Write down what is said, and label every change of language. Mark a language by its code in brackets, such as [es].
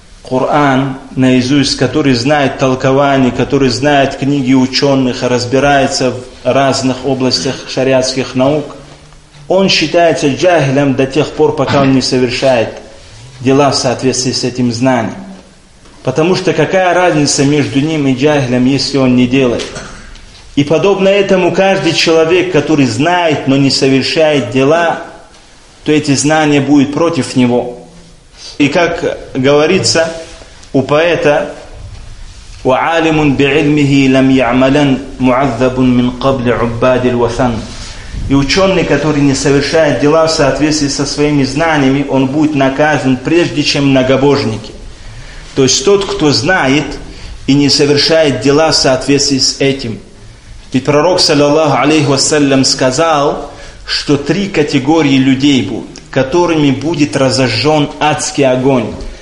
[ru] Коран наизусть, который знает толкование, который знает книги ученых, разбирается в разных областях шариатских наук, он считается джахилем до тех пор, пока он не совершает дела в соответствии с этим знанием. Потому что какая разница между ним и джахилем, если он не делает? И подобно этому каждый человек, который знает, но не совершает дела, то эти знания будут против него. И как говорится у поэта: [ar] وَعَالِمٌ بِعِلْمِهِ لَمْ يَعْمَلَنْ مُعَذَّبٌ مِنْ قَبْلِ عُبَّادِ الْوَثَنْ. [ru] И ученый, который не совершает дела в соответствии со своими знаниями, он будет наказан прежде, чем многобожники. То есть тот, кто знает и не совершает дела в соответствии с этим. Ведь пророк, саллиллаху алейхи вассалям, сказал, что три категории людей будут, которыми будет разожжен адский огонь.